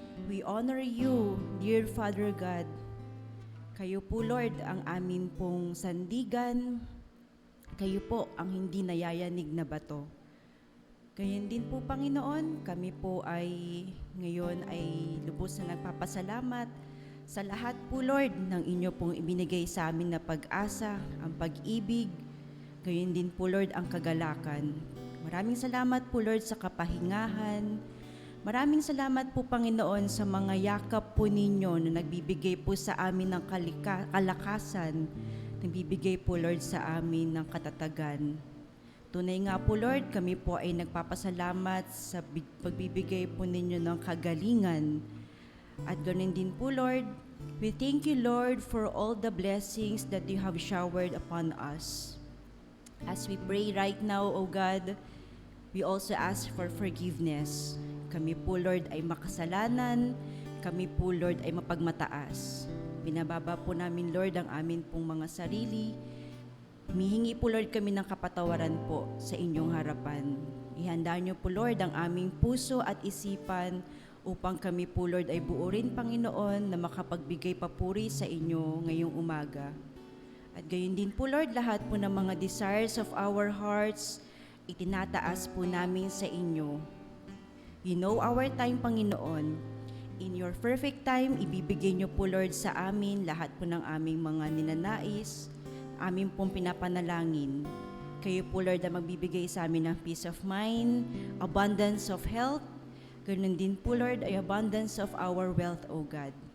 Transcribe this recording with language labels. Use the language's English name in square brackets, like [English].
[English] We honor you, dear Father God. [Filipino] Kayo po, Lord, ang amin pong sandigan. Kayo po ang hindi nayayanig na bato. Ganyan din po, Panginoon, kami po ay ngayon ay lubos na nagpapasalamat sa lahat po, Lord, ng inyo pong ibinigay sa amin na pag-asa, ang pag-ibig, ganyan din po, Lord, ang kagalakan. Maraming salamat po, Lord, sa kapahingahan. Maraming salamat po, Panginoon, sa mga yakap po ninyo na nagbibigay po sa amin ng kalakasan, nagbibigay po, Lord, sa amin ng katatagan. Tunay nga po, Lord, kami po ay nagpapasalamat sa pagbibigay po ninyo ng kagalingan. At ganoon din po, [English] Lord, we thank you, Lord, for all the blessings that you have showered upon us. As we pray right now, O God, we also ask for forgiveness. [Filipino] Kami po, Lord, ay makasalanan. Kami po, Lord, ay mapagmataas. Binababa po namin, Lord, ang amin pong mga sarili. Humihingi po, Lord, kami ng kapatawaran po sa inyong harapan. Ihanda niyo po, Lord, ang aming puso at isipan upang kami po, Lord, ay buo rin, Panginoon, na makapagbigay papuri sa inyo ngayong umaga. At gayon din po, Lord, lahat po ng mga [English] desires of our hearts, [Filipino] itinataas po namin sa inyo. [English] You know our time, Panginoon. In your perfect time, [Filipino] ibibigay niyo po, Lord, sa amin lahat po ng aming mga ninanais, amin pong pinapanalangin. Kayo po, Lord, ang magbibigay sa amin ng [English] peace of mind, abundance of health. [Filipino] Ganun din po, [English] Lord, ay abundance of our wealth, O God.